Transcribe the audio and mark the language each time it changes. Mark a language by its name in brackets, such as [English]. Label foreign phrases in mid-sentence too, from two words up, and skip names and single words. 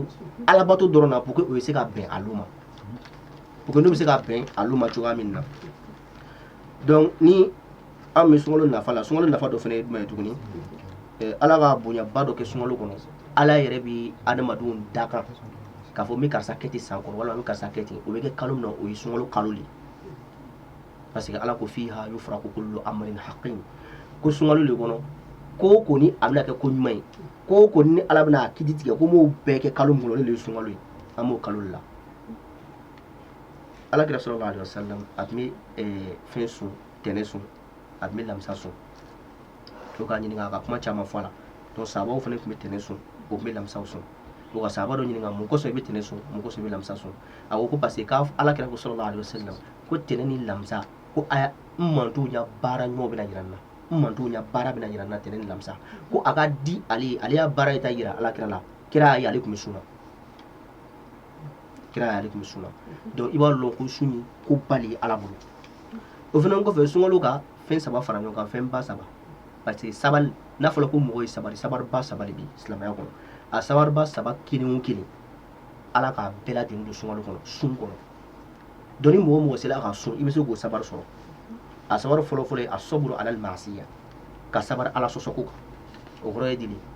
[Bambara] alabato dɔrɔn na [French] pour que [Bambara] o bɛ se ka bɛn alu ma n'u bɛ se ka bɛn alu ma cogoya min na donc ni an bɛ sunkalo nafa la sunkalo nafa dɔ fana ye jumɛn ye tuguni ala ka bonyaba dɔ kɛ sunkalo kɔnɔ ala yɛrɛ bɛ adamadenw da kan k'a fɔ n bɛ karisa kɛ ten san kɔnɔ walima n bɛ karisa kɛ ten o bɛ kɛ kalo min na o ye sunkalo kalo le [French] parce que [Bambara] ala ko [Arabic] فيها يفرق كل أمر حكيم [Bambara] ko sunkalo le kɔnɔ ko ko ni a bɛna kɛ ko ɲuman ye ko ni ala bɛna a kiti tigɛ ko m'o bɛɛ kɛ kalo min kɔnɔ o de ye sunkalo ye an b'o kalo le la ala kira [Arabic] صلى الله عليه وسلم [Bambara] a tun bɛ fɛn sun tɛnɛ sun a tun bɛ lamisa sun to k'a ɲininka a ka kuma caman fɔ a la donc sahabaw fana tun bɛ tɛnɛ sun o tun bɛ lamisaw sun o ka sahaba dɔ ɲininka mun kosɔn i bɛ tɛnɛ sun mun kosɔn i bɛ lamisa sun a ko [French] parce que [Bambara] ala kira ko [Arabic] صلى الله عليه وسلم [Bambara] ko tɛnɛ ni lamisa ko n mantow ɲa baara ɲumanw bɛna yira n na n mantow ɲa baara bɛna yira n na tɛnɛ ni lamisa ko a ka di ale ye ale y'a baara ye ta yira ala kira la kira y'a ye ale tun bɛ sun na donc i b'a dɔn ko sun ye ko bali ala bolo o fana kɔfɛ sunkalo ka fɛn saba fara ɲɔgɔn kan fɛn ba saba [French] parce que [Bambara] sabali n'a fɔra ko mɔgɔ ye sabari ba saba de bɛ silamɛya kɔnɔ a sabari ba saba kelen o kelen ala ka bɛɛ lajɛlen don sunkalo kɔnɔ sun kɔnɔ donc ni mɔgɔ o mɔgɔ sera ka sun i bɛ se k'o sabari sɔrɔ a sabari fɔlɔ-fɔlɔ ye a [Arabic] صبر على المعصية [Bambara] ka sabari ala sɔsɔko kan o kɔrɔ ye di